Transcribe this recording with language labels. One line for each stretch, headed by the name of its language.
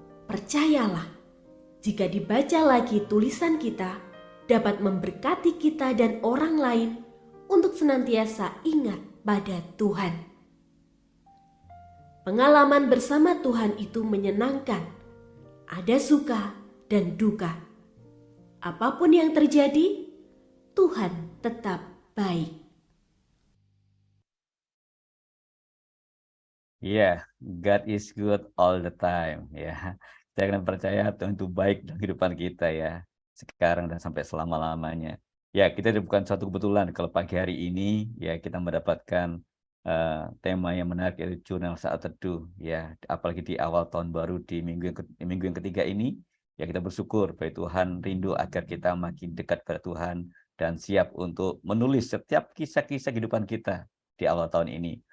Indonesian: Percayalah, jika dibaca lagi tulisan kita, dapat memberkati kita dan orang lain untuk senantiasa ingat pada Tuhan. Pengalaman bersama Tuhan itu menyenangkan. Ada suka dan duka. Apapun yang terjadi, Tuhan tetap baik.
English: Yeah, God is good all the time.
Indonesian: Ya, saya akan percaya Tuhan itu baik dalam kehidupan kita ya, sekarang dan sampai selama-lamanya. Ya, kita bukan suatu kebetulan kalau pagi hari ini ya kita mendapatkan tema yang menarik yaitu jurnal saat teduh ya, apalagi di awal tahun baru di minggu yang ketiga ini ya, kita bersyukur bahwa Tuhan rindu agar kita makin dekat pada Tuhan dan siap untuk menulis setiap kisah-kisah kehidupan kita di awal tahun ini.